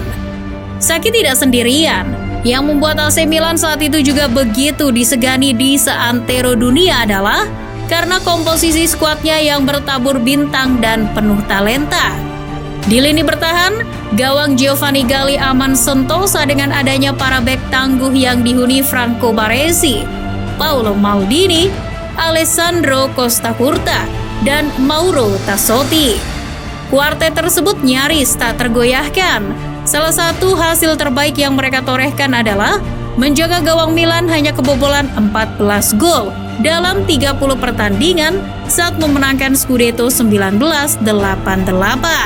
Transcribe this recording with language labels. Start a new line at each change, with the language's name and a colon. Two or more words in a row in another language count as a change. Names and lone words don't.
Indonesian: Sacchi tidak sendirian. Yang membuat AC Milan saat itu juga begitu disegani di seantero dunia adalah karena komposisi skuadnya yang bertabur bintang dan penuh talenta. Di lini bertahan, gawang Giovanni Galli aman sentosa dengan adanya para bek tangguh yang dihuni Franco Baresi, Paolo Maldini, Alessandro Costacurta, dan Mauro Tassotti. Kuartet tersebut nyaris tak tergoyahkan. Salah satu hasil terbaik yang mereka torehkan adalah menjaga gawang Milan hanya kebobolan 14 gol dalam 30 pertandingan saat memenangkan Scudetto 1988.